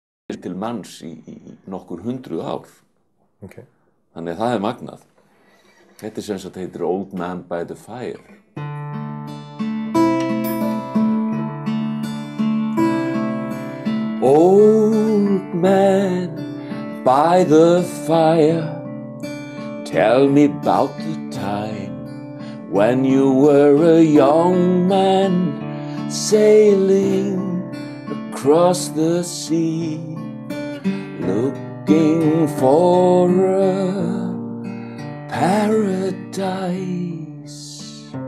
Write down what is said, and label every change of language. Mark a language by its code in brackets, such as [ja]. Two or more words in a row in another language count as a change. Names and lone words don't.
[is] til manns í nokkur 100 ár. Okay. Þannig að það magnað. Þetta sem sagt heitir Old Man by the Fire. [en] Old man by the fire, tell me about the time when you were a young man sailing across the sea, looking for a paradise.